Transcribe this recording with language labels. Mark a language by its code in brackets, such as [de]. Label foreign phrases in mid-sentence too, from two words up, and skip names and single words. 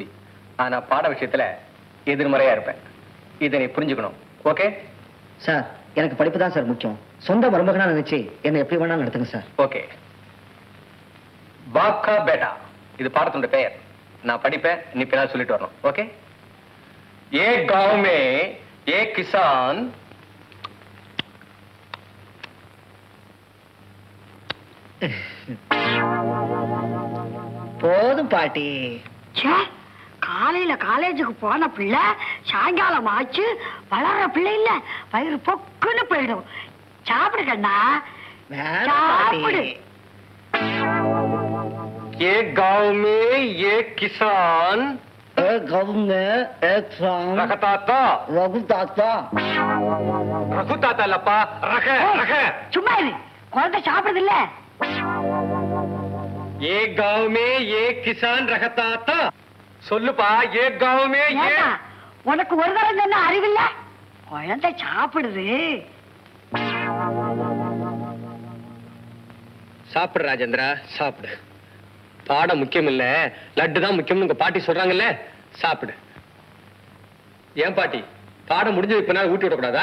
[ta] ஆனா பாட விஷயத்துல எதிர்மறையா இருப்பேன். இதை நீ புரிஞ்சுக்கணும். ஓகே சார், எனக்கு படிப்பு தான் சார் முக்கியம். சொந்த மருமகனா நினைச்சு என்ன எப்படி வேணா நடத்துங்க சார். ஓகே. [hi] बाप का बेटा, [ta] இது பாடத்தோட பெயர். நான் படிப்பேன், நீ பின்னால் சொல்லிட்டு வரணும். [hi] ஓகே? ஏ गांव में एक किसान [ta] போதும் பாட்டி. காலையில காலேஜுக்கு போன பிள்ளை சாயங்காலம் ஆச்சு வளர்ற பிள்ளை இல்ல, வயிறு பொக்குன்னு போயிடும். சாப்பிடு கண்ணா, சாப்பிடு. [hi] ये गांव में एक किसान रघुताता रघुताता लपा रख रख [ta] சும்மா இரு, குழந்தை சாப்பிடுது இல்ல. [hi] ये गांव में एक किसान रघुताता சொல்லுப்பா. ये गांव में ये [ta] உனக்கு ஒரு தடவை சொன்ன அறிவில்ல? குழந்தை சாப்பிடுது. சாப்பிடு ராஜேந்திரா, சாப்பிடு. பாடம் முக்கியம் இல்ல, லட்டு தான் முக்கியம். உங்க பாட்டி சொல்றாங்கல்ல, சாப்பிடு. ஏன் பாட்டி, பாடம் முடிஞ்சது இப்ப ஊட்டி விடக்கூடாதா?